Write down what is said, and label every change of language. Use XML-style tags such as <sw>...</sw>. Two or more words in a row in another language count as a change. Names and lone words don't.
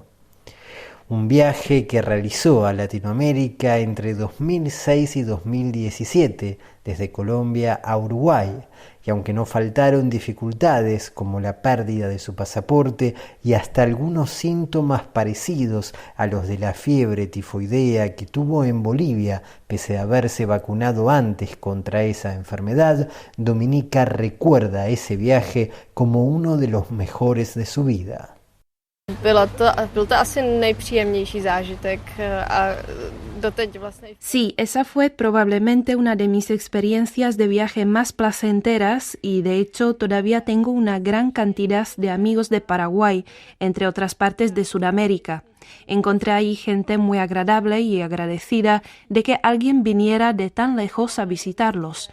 <es>Un viaje que realizó a Latinoamérica entre 2006 y 2017, desde Colombia a Uruguay, y aunque no faltaron dificultades como la pérdida de su pasaporte y hasta algunos síntomas parecidos a los de la fiebre tifoidea que tuvo en Bolivia, pese a haberse vacunado antes contra esa enfermedad, Dominica recuerda ese viaje como uno de los mejores de su vida.</es> <cs>Byl to asi nejpříjemnější zážitek a doteď vlastně.</cs> <es>Sí, esa fue probablemente una de mis experiencias de viaje más placenteras y de hecho todavía tengo una gran cantidad de amigos de Paraguay, entre otras partes de Sudamérica. Encontré ahí gente muy agradable y agradecida de que alguien viniera de tan lejos a visitarlos.</es>